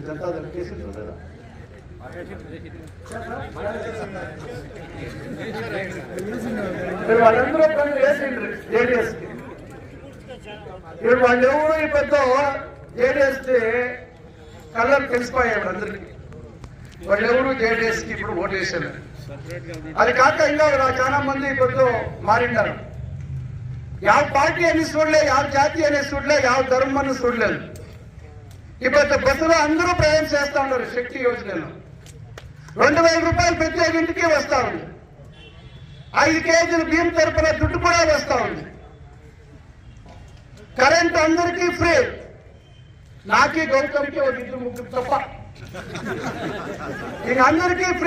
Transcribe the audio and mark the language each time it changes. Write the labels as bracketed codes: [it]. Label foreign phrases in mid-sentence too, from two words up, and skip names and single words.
[te] జనతాదళ కేసులు కదా, వాళ్ళందరూ కొందరు వేసిండ్రు జేడీఎస్కి. ఇప్పుడు వాళ్ళు ఎవరు ఈ పెద్ద జేడీఎస్ కలర్ తెలిసిపోయాయి అందరికి. వాళ్ళెవరు జేడీఎస్కి ఇప్పుడు ఓటేసారు. అది కాక ఇంకా చాలా మంది ఇప్పుడు మారిండారు. [kn] ಯಾವ ಪಾರ್ಟಿ ಅನ್ನು ಸುಡ್ಲೆ, ಯಾವ ಜಾತಿ ಅನ್ನು ಸುಡ್ಲೆ, ಯಾವ ಧರ್ಮನ್ನು ಸುಡ್లేదు. [te] ఇప్పుడు బస్సులో అందరూ ప్రయాణం చేస్తా ఉన్నారు. శక్తి యోజనలో 2000 రూపాయలు ప్రతి ఇంటికి వస్తా ఉంది. 5 కేజీలు బియ్యం తరపున దుడ్డు కూడా వస్తా ఉంది. కరెంట్ అందరికీ ఫ్రీ. నాకి గౌతమ్కి ఒక 2-3 తప్ప ఇంక అందరికీ ఫ్రీ.